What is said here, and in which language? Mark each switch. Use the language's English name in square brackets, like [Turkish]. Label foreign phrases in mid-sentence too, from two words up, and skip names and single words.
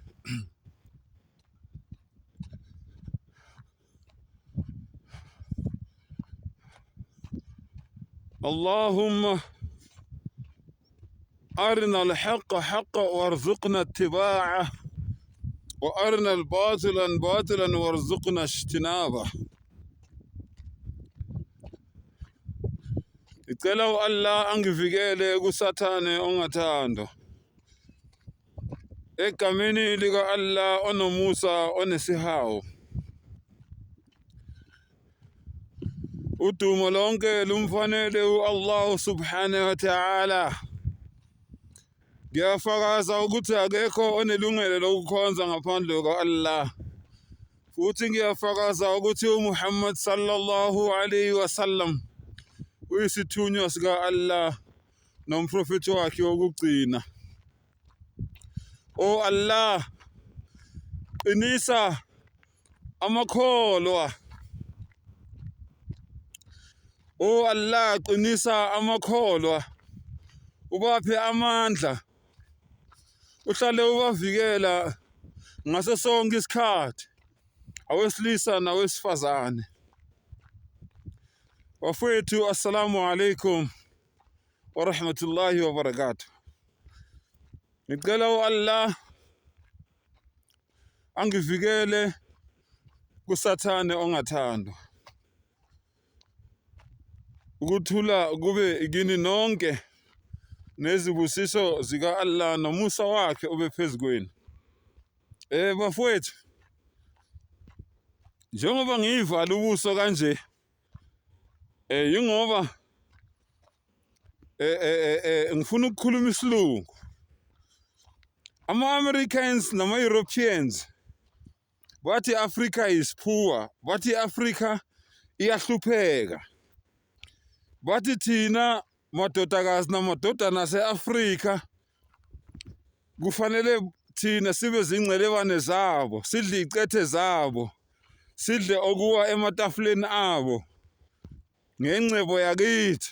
[Arabic] اللهم أرنا الحق حقا وارزقنا اتباعه، وأرنا الباطل باطلا وارزقنا اجتنابه. [Zulu] Icela Allah angivikele kusathane ongathando, egameni lika Allah onomusa onesihawu. Udumo lonke lumfanele Allah [Arabic] سبحانه وتعالى. [Zulu] Ngiyafakaza ukuthi akekho onelungelo lokukhonza ngaphandle kuka-Allah. Futhi ngiyafakaza ukuthi uMuhammad [Arabic] صلى الله عليه وسلم [Zulu] uyisithunywa sika-Allah nomprofethi wakhe wokugcina. O Allah, qinisa amakholwa. O Allah, qinisa amakholwa, ubaphe amandla, uhlale ubavikela ngaso sonke isikhathi, awesilisa nawesifazane. Wafowethu, [Arabic] السلام عليكم ورحمة الله وبركاته. [Zulu] Ngicela u-Allah angivikele kusathane ongathandwa. Ukuthula kube kini nonke, nezibusiso zika-Allah nomusa wakhe ube phezu kwenu. Bafowethu, njengoba ngiyivala ubuso kanje, yingoba ngifuna ukukhuluma isilungu. Ama-Americans nama-Europeans bathi [English] Africa is poor, [Zulu] bathi Africa iyahlupheka, bathi thina madodakazi namadodana ase-Afrika kufanele thina sibe zingcebane zabo, sidle icethe zabo, sidle okuwa ematafuleni abo ngengcebo yakithi.